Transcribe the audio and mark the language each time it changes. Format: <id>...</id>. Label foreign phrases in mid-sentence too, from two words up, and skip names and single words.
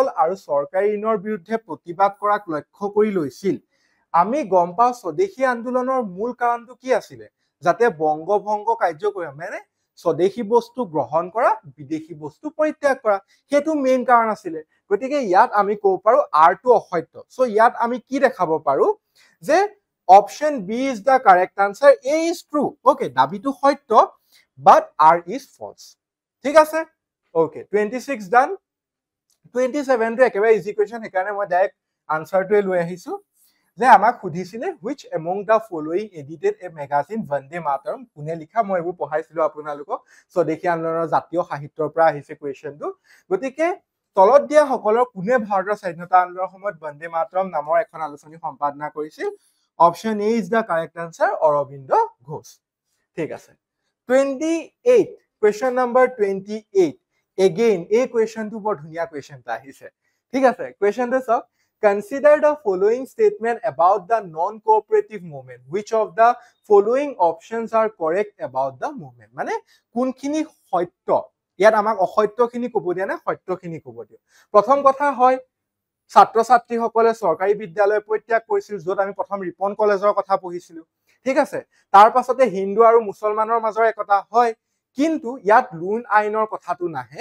<as>আৰু চৰকাৰী ঋণৰ বিৰুদ্ধে প্ৰতিবাদ কৰাক লক্ষ্য কৰি লৈছিল আমি গম পাও স্বদেশী আন্দোলনৰ মূল কাৰণটো কি আছিল যাতে বংগভংগ কাৰ্যকৰী মানে স্বদেশী বস্তু গ্ৰহণ কৰা বিদেশী বস্তু পৰিত্যাগ কৰা হেতু মেইন কাৰণ আছিল গতিকে ইয়াত আমি কব পাৰো R টো অসত্য সো ইয়াত আমি কি দেখাব পাৰো যে</as> <en>option B is the correct answer A is true okay</en> <as>দাবিটো সত্য</as> <en>but R is false</en> <as>ঠিক আছে okay 26 done 27 টো একেবাৰে</as> <en>easy question</en> <as>হেকাৰণে মই</as> <en>direct answer</en> <as>লৈ আহিছো যে আমাক সুধিছিলে</as> <en>which among the following edited a</en> <as>magazine Vande Mataram কোনে লিখা মই এবোৰ পঢ়াইছিলো আপোনালোকক স্বদেশী আন্দোলনৰ জাতীয় সাহিত্যৰ পৰা আহিছে কোৱেশ্চনটো গতিকে তলত দিয়া সকলৰ কোনে ভাৰতৰ স্বাধীনতা আন্দোলনৰ সময়ত Vande Mataram নামৰ এখন আলোচনী সম্পাদনা কৰিছিল</as> <en>option A is the correct answer</en> <as>অৰবিন্দ ঘোষ ঠিক আছে 28</as> <en>question number 28 again</en> <as>এই কোৱেশ্চনটো বৰ ধুনিয়া কোৱেশ্চন এটা আহিছে ঠিক আছে কোৱেশ্চনটো সব</as> <en>Consider the following statement about the non-cooperative movement. Which of the following options are correct about the movement?</en> <as>মানে কোনখিনি সত্য ইয়াত আমাক অসত্যখিনি ক'ব দিয়া না সত্যখিনি ক'ব দিয়া প্ৰথম কথা হয় ছাত্ৰ ছাত্ৰীসকলে চৰকাৰী বিদ্যালয় পৰিত্যাগ কৰিছিল, য'ত আমি প্ৰথম ৰিপন কলেজৰ কথা পঢ়িছিলো। ঠিক আছে, তাৰ পাছতে হিন্দু আৰু মুছলমানৰ মাজৰ একতা হয়, কিন্তু ইয়াত লোন আইনৰ কথাটো নাহে।</as>